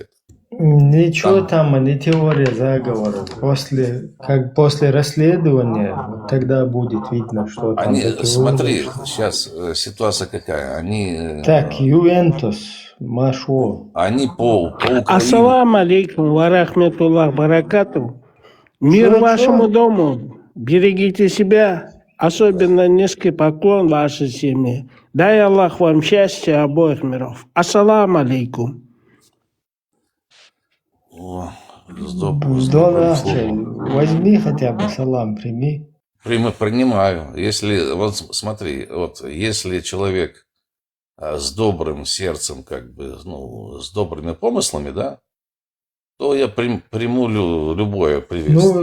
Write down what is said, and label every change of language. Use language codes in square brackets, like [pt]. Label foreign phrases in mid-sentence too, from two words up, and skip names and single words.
[ru] Ничего там не теория заговора. После расследования, вот тогда будет видно, что там. Смотри, сейчас ситуация какая. Так, Ювентус, Машо. Они по Украине. [ar] السلام عليكم ورحمة الله بركاته. [ru] Мир вашему дому. Берегите себя. Особенно низкий поклон вашей семье. Дай Аллах вам счастья обоих миров. [ar] السلام عليكم. [ru] Здорово. Возьми хотя бы салам, прими. Принимаю. Если, вот смотри, вот если человек с добрым сердцем, как бы, ну, с добрыми помыслами, да, то я приму любое приветствие.